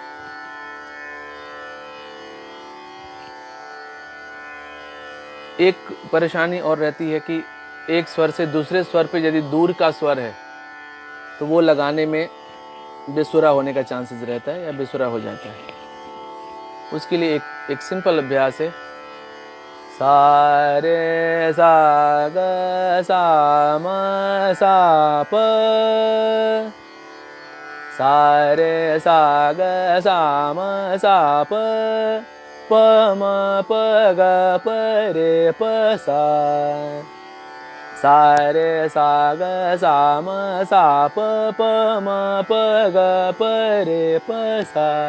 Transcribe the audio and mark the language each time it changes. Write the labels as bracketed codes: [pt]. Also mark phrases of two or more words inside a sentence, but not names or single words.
[hi] एक परेशानी और रहती है कि एक स्वर से दूसरे स्वर पे यदि दूर का स्वर है तो वो लगाने में बेसुरा होने का चांसेस रहता है या बेसुरा हो जाता है। उसके लिए एक सिंपल अभ्यास है, सा रे सा ग सा म सा प, सा रे सा ग सा म सा प, प म प ग प रे प सा, सा रे सा ग सा म सा प, प म प ग प रे प सा,